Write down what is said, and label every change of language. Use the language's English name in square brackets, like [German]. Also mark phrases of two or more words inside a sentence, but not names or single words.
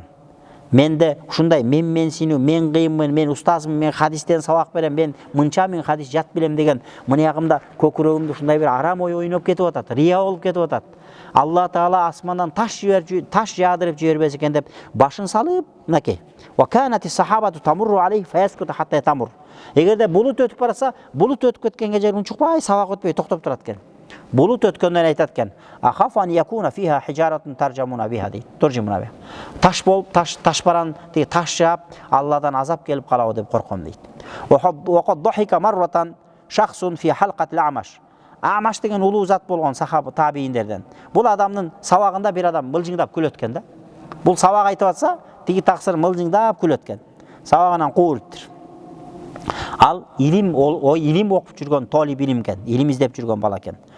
[Kyrgyz] Менде ушундай менсинүү, мен кыйынмын, мен устазмын, мен хадистен сабак берем, мен мынча мен хадис жат билем деген мыягымда көкүрөгүмдө ушундай бир арам ой ойноп кетип атат, рия болуп кетип атат. Алла Таала асмандан таш жаадырып жибербес экен деп башын салып, мынакей. [Arabic] وكانت السحابة تمر عليه فيسكت حتى تمر. [Kyrgyz] Эгерде булут өтүп барса, булут өтүп кеткенге жер унчукпай сабак өтпөй токтоп турат экен. Булут өткөндөн айтат экен: [Arabic] "أخاف أن يكون فيها حجارة ترجمنا بها" [Kyrgyz] дейт. [Arabic] ترجمنا بها. [Kyrgyz] Таш болуп, таш баран, тиги таш жаап, Алладан азап келип калабы деп корком дейт. [Arabic] وقد ضحك مرة شخص في حلقة الأعمش. [Kyrgyz] Амаш деген улуу зат болгон сахаба табииндерден. Бул адамдын сабагында бир адам мылжыңдап күлөт экен да. Бул сабак айтып атса, тиги таксыр мылжыңдап күлөт экен. Сабагынан кууруптур. Ал илим, илим окуп жүргөн толиб илим экен, илим издеп жүргөн бала экен.